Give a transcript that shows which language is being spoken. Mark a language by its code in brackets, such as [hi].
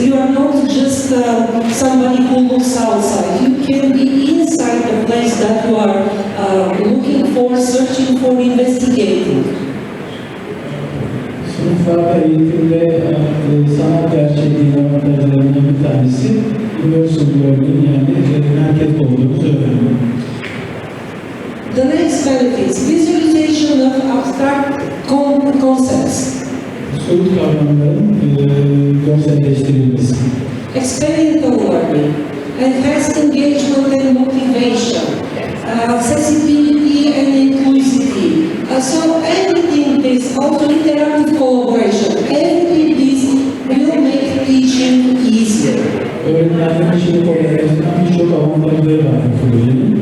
[en] You are not just somebody who looks outside. You can be inside the place that you are looking for, searching for, investigating. [tr] Sınıflarda eğitimde sanat gerçekliğinin avantajlarından bir tanesi [en] universal learning, [tr] yani merkezde olduğumuz öğrenme. [en] The next benefits, visualization of abstract concepts. [tr] Soyut kavramların görselleştirilmesi. [en] Experiential learning, enhanced engagement and motivation, accessibility and inclusivity. So everything this, also interactive collaboration, everything this will make teaching easier. [tr] Öğretmenlerin işini kolaylaştıran birçok avantajları var bu projenin.